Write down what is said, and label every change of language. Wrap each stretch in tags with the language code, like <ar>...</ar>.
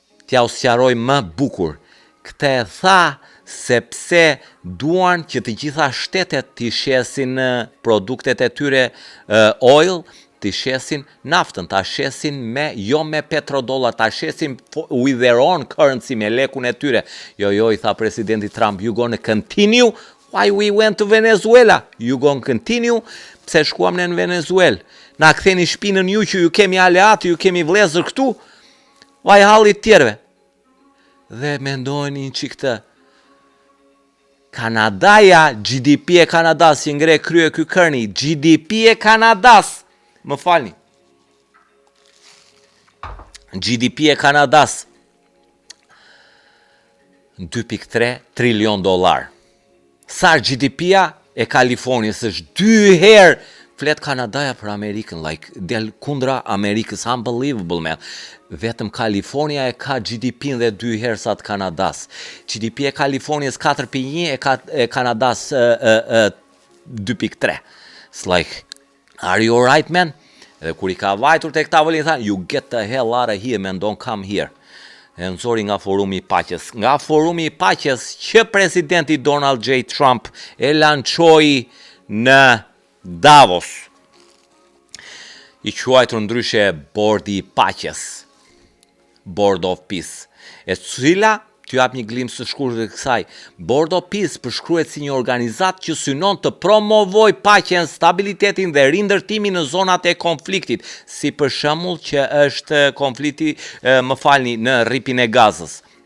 <sq>T'ja u sqaroj më bukur. Këtë e tha sepse duan që të gjitha shtetet të shesin produktet e tyre oil, të shesin naftën, të shesin jo me petrodollar, të shesin with their own currency, me lekun e tyre.</sq> <en>Jo, i tha presidenti Trump, you gonna continue, why we went to Venezuela? You gonna continue,</en> <sq>pse shkuam në Venezuela? Na ktheni shpinën ju që ju kemi aleatë, ju kemi vlezër këtu, vaj hallit tjerve. Dhe mendojnë që këtë, Kanadaja, GDP e Kanadas, që ngre krye ky Carney, GDP e Kanadas, më falni, GDP e Kanadas, 2.3 trilion dollar. Sa GDP-ja e Kalifornijës është 2 herë, flet Kanadaja për Amerikën, del kundra Amerikës,</sq> <en>unbelievable, man.</en> <sq>Vetëm Kalifornia e ka GDP-n dhe 2 herë sa të Kanadas. GDP e Kalifornijës 4.1, e Kanadas 2.3.</sq> <en>It's like, are you alright, man?</en> <sq>Dhe kur i ka vajtur tek tavolin, tha,</sq> <en>you get the hell out of here, man, don't come here.</en> <sq>E nëzori nga forumi i paqes. Nga forumi i paqes që presidenti Donald J. Trump e lançoi në Davos, i quajtur ndryshe Bordi i Paqes, Board of Peace, e cila, t'ju jap një glimt të shkurtër të kësaj, Board of Peace përshkruhet si një organizat që synon të promovoj paqen, stabilitetin dhe rindërtimin në zonat e konfliktit, si për shembull që është konflikti, në rripin e Gazës.</sq>